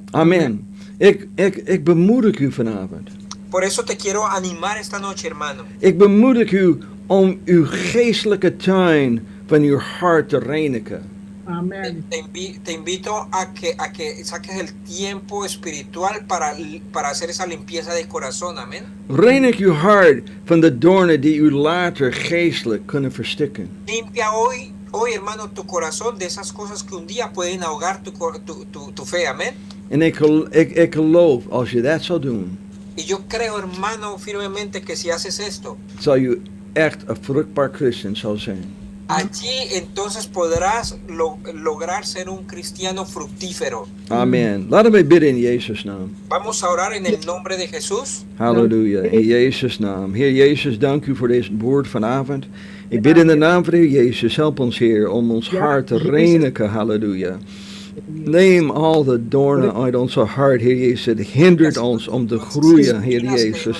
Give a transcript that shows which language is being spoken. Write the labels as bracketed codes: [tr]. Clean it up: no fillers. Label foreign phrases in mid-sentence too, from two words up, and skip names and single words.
[nl] Amen. Ik bemoedig u vanavond. [es] Por eso te quiero animar esta noche, hermano. [nl] Ik bemoedig u om uw geestelijke tuin van uw hart te reinigen. Amen. [es] Te invito a que saques el tiempo espiritual para hacer esa limpieza de corazón, amén. [nl] Reinig uw hart van de doornen die u later geestelijk kunnen verstikken. [es] Limpia hoy, hermano, tu corazón de esas cosas que un día pueden ahogar tu fe, amén. [nl] En ik geloof, als je dat zou doen, [es] Y yo creo, hermano, firmemente que si haces esto, [nl] zal je echt een vruchtbaar christen zou zijn. [es] allí entonces podrás lograr ser un cristiano fructífero. [nl] Amen. Laten we bidden in Jezus' naam. [es] Vamos a orar en el nombre de Jesús. [nl] Halleluja. In Jezus' naam. Heer Jezus, dank u voor deze woord vanavond. Ik bid in de naam van de Heer Jezus, help ons Heer om ons hart te reinigen. Halleluja. Neem al de doornen uit onze hart, Heer Jezus. Het hindert ons om te groeien, Heer Jezus.